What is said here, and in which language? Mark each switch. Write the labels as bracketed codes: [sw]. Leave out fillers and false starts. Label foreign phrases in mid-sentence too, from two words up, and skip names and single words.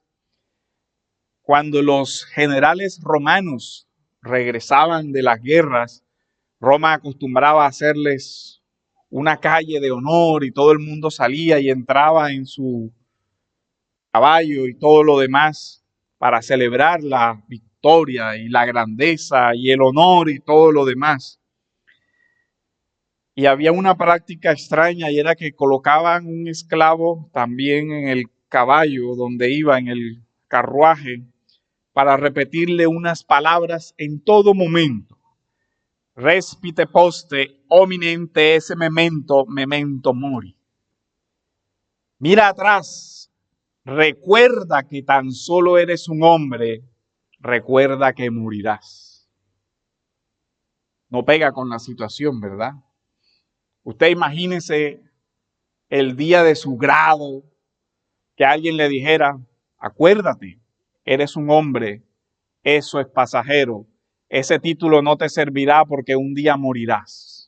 [es] Cuando los generales romanos regresaban de las guerras, Roma acostumbraba a hacerles una calle de honor y todo el mundo salía y entraba en su caballo y todo lo demás para celebrar la victoria y la grandeza y el honor y todo lo demás. Y había una práctica extraña y era que colocaban un esclavo también en el caballo donde iba, en el carruaje, para repetirle unas palabras en todo momento. [la] Respite poste, hominem esse memento, memento mori. [es] Mira atrás, recuerda que tan solo eres un hombre, recuerda que morirás. No pega con la situación, ¿verdad? Usted imagínese el día de su grado, que alguien le dijera, acuérdate, eres un hombre, eso es pasajero, ese título no te servirá porque un día morirás.